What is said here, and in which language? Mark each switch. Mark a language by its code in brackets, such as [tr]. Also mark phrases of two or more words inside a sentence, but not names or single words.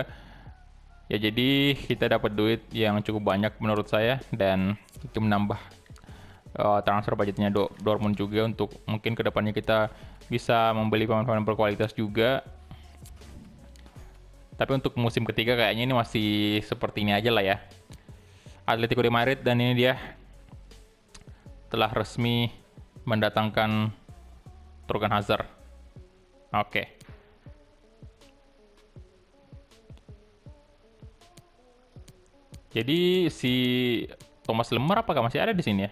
[id] Ya jadi kita dapat duit yang cukup banyak menurut saya, dan itu menambah [en] transfer budgetnya [id] Dortmund juga untuk mungkin kedepannya kita bisa membeli pemain-pemain berkualitas juga. Tapi untuk musim ketiga kayaknya ini masih seperti ini aja lah ya. Atletico de Madrid, dan ini dia telah resmi mendatangkan Torgan Hazard. Oke. Jadi si Thomas Lemar apakah masih ada di sini ya?